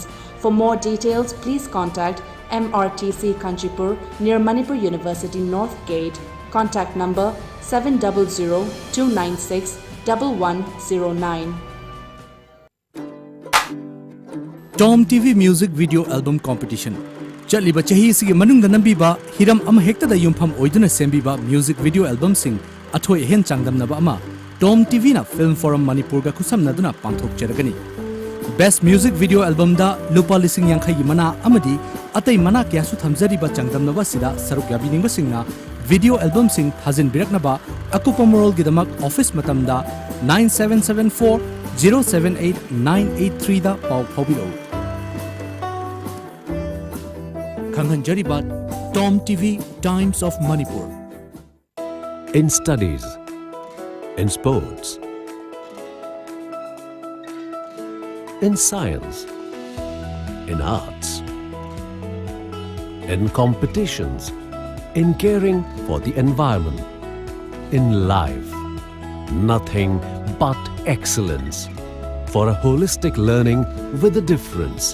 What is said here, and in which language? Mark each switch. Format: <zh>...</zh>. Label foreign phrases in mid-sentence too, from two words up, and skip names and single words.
<en>For more details, please contact MRTC Kanchipur near Manipur University North Gate. Contact number 700-296-1109. TOMTV Music Video Album Competition.</en> <mni>Chaliba chahi sigi manungda nambiba hiram ama hekta da yumpham oiduna sembiba</mni> <en>music video album</en> <mni>sing athoi hen changdamnaba ama TOMTV na Film Forum Manipur ga khusamnaduna pangthok cheragani. Best Music</mni> <en>Video Album</en> <mni>da lupa lising yang khayi mana amadi atai mana kya su thamjariba changdamnaba sida saruk yabiningba singna video album sing thazin biraknaba akupa moral gidamak office matamda 9774 078 983 da pau phobiro. Kanghanjaribat TOMTV Times of Manipur.</mni> <en>In studies, in sports, in science, in arts, in competitions, in caring for the environment, in life, nothing but excellence for a holistic learning with a difference.</en>